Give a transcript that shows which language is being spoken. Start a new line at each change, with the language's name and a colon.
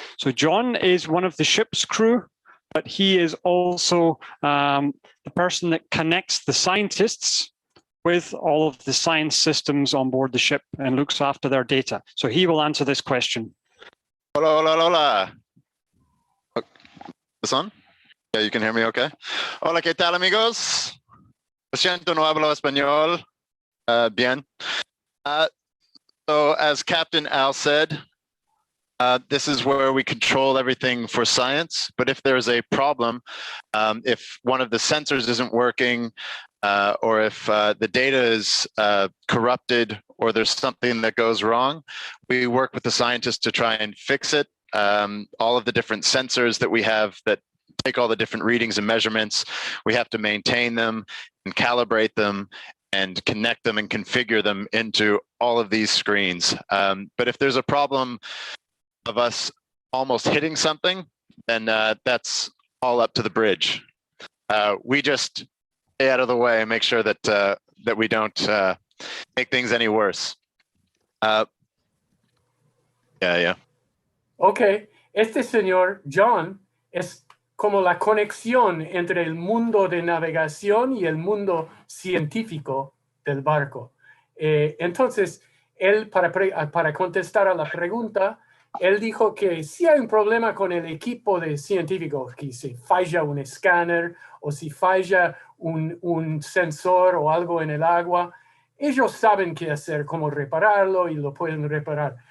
English: So John is one of the ship's crew, but he is also the person that connects the scientists with all of the science systems on board the ship and looks after their data. So he will answer this question.
Spanish: Hola, hola, hola.
English: This on? Yeah, you can hear me okay?
Spanish: Hola, ¿qué tal, amigos? Lo siento, no hablo español. Bien.
English: So as Captain Al said, this is where we control everything for science. But if there's a problem, if one of the sensors isn't working, or if the data is corrupted, or there's something that goes wrong, we work with the scientists to try and fix it. All of the different sensors that we have that take all the different readings and measurements, we have to maintain them and calibrate them and connect them and configure them into all of these screens. But if there's a problem of us almost hitting something, then that's all up to the bridge. We just stay out of the way and make sure that that we don't make things any worse. Yeah.
Spanish: Okay, este señor John es como la conexión entre el mundo de navegación y el mundo científico del barco. Entonces, él, para contestar a la pregunta, él dijo que si hay un problema con el equipo de científicos, que si falla un escáner o si falla un sensor o algo en el agua, ellos saben qué hacer, cómo repararlo y lo pueden reparar.